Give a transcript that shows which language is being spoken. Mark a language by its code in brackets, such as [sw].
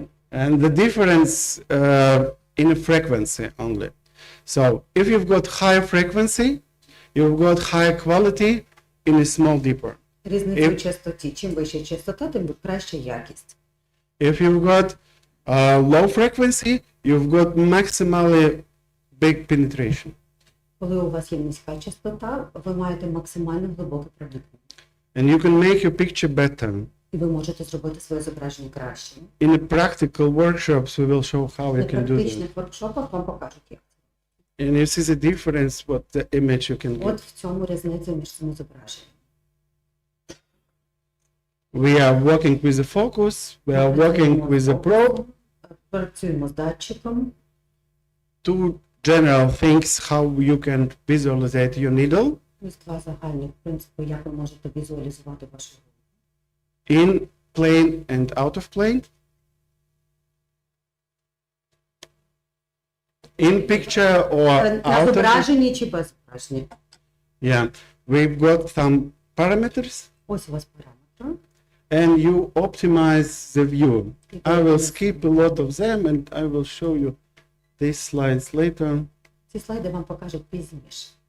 [en] And the difference in frequency only. So if you've got higher frequency, you've got higher quality in a small dipper. [uk] різниця в частоті. Чим вища частота, тим краща якість. [en] If you've got low frequency, you've got maximally big penetration. [uk] Коли у вас є низька частота, ви маєте максимально глибоке проникнення. [en] And you can make your picture better. [uk] І ви можете зробити своє зображення краще. [en] In the practical workshops, we will show how [uk] На [en] you can do that. [uk] практичних воркшопах вам покажуть, як. [en] And you see the difference, what the image you can get. [uk] От в цьому різниця між цими зображеннями. [en] We are working with the focus, we are working with the probe. [uk] Працюємо з датчиком. [en] Two general things how you can visualize your needle [uk] Ось два загальних принципи, як ви можете візуалізувати вашу руку. [en] in plane and out of plane. In picture or [uk] На [en] out of [uk] зображенні чи без зображення. [en] yeah, we've got some parameters [uk] Ось у вас параметри. [en] and you optimize the view. I will skip a lot of them and I will show you these slides later. [uk] Ці слайди вам покажуть пізніше.